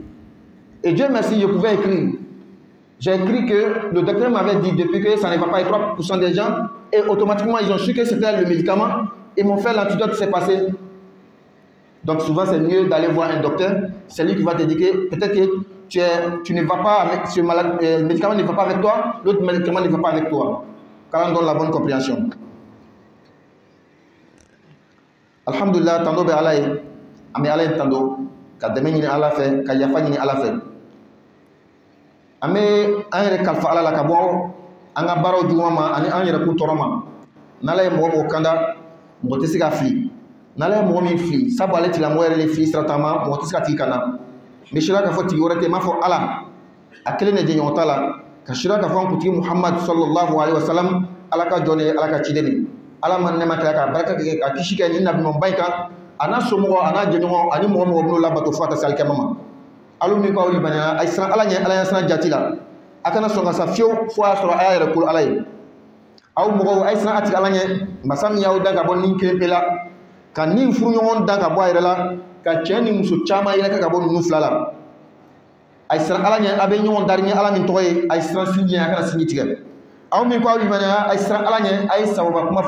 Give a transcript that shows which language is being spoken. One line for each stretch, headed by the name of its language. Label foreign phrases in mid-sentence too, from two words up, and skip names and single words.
French: Et Dieu merci, je pouvais écrire. J'ai écrit que le docteur m'avait dit depuis que ça ne va pas avec 3% des gens, et automatiquement ils ont su que c'était le médicament, ils m'ont fait l'antidote, c'est passé. Donc souvent c'est mieux d'aller voir un docteur, c'est lui qui va te dire que peut-être que tu ne vas pas avec ce médicament ne va pas avec toi, l'autre médicament ne va pas avec toi. Car on donne la bonne compréhension.
Bambara: Alhamdulillah, tando be ala ye, ame ala tando, ka deme ɲini ala fɛ, ka yafa ɲini ala fɛ. An bɛ an yɛrɛ kalifa ala la ka bɔ an ka baaraw juguman ma ani an yɛrɛ kun tɔɔrɔ ma. N'ala ye mɔgɔ mɔgɔ kanda, mɔgɔ tɛ se ka fili. n'ala mɔgɔ min fili sabu ale tigilamɔgɔ yɛrɛ de fili sira taama mɔgɔ tɛ se ka tigi kana mais sira k'a fɔ tigi wɛrɛ tɛ m'a fɔ ala a kelen de jɛɲɔgɔn t'a la ka sira k'a fɔ an kuntigi Muhammad
Arabic: صلى الله عليه وسلم
Bambara: ala ka jɔn ye ala ka ciden de ala ma nɛma kɛ ka barika kɛ ka kisi kɛ ni nabiɲumanba in kan a n'a somɔgɔ a n'a jɛɲɔgɔn ani mɔgɔ mɔgɔ minnu labato fo ka taa se alikiyama ma alu min k'aw libaniyana a ye siran ala ɲɛ ala ɲɛ siran jati la a kana sɔn ka sa fiyewu fo a y'a sɔrɔ a y'a yɛrɛ kolo ala ye aw mɔgɔw a ye siran a tigɛ ala ɲɛ masa min y'aw dan ka bɔ nin kelen pe la ka nin furuɲɔgɔn dan ka bɔ a yɛrɛ la ka cɛ ni muso caman yɛrɛ ka bɔ ninnu fila la a ye siran ala ɲɛ a bɛ ɲɔgɔn dari ni ala min tɔgɔ ye a ye siran sinji ɲɛ a kana sinji tigɛ aw min k'aw libaniyana a ye siran ala ɲɛ a ye sababa kuma fɔ